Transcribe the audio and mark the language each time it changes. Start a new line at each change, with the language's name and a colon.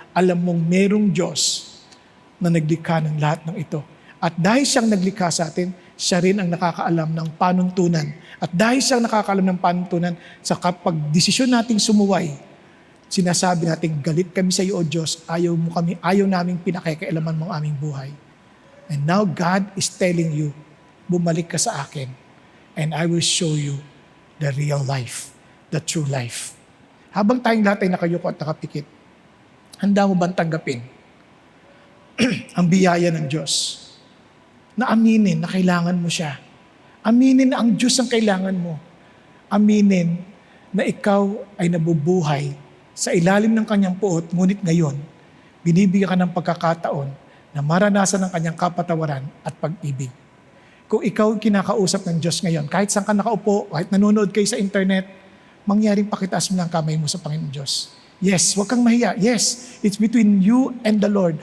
Filipino: Alam mong merong Diyos na naglikha ng lahat ng ito. At dahil siyang naglikha sa atin, siya rin ang nakakaalam ng panuntunan. At dahil siyang nakakaalam ng panuntunan, sa kapag desisyon nating sumuway, sinasabi natin, galit kami sa iyo, O Diyos, ayaw naming pinakikailaman mong aming buhay.
English: And now God is telling you,
Filipino: bumalik ka sa akin,
English: and I will show you the real life, the true life.
Filipino: Habang tayong lahat ay nakayuko at nakapikit, handa mo bang tanggapin ang biyaya ng Diyos? na aminin na kailangan mo siya. Aminin na ang Diyos ang kailangan mo. Aminin na ikaw ay nabubuhay sa ilalim ng kanyang puot, ngunit ngayon, binibigyan ka ng pagkakataon na maranasan ang kanyang kapatawaran at pag-ibig. Kung ikaw ang kinakausap ng Diyos ngayon, kahit saan ka nakaupo, kahit nanonood kayo sa internet, mangyaring pakitaas mo lang kamay mo sa Panginoon Diyos. Yes, huwag kang mahiya.
English: Yes, it's between you and the Lord.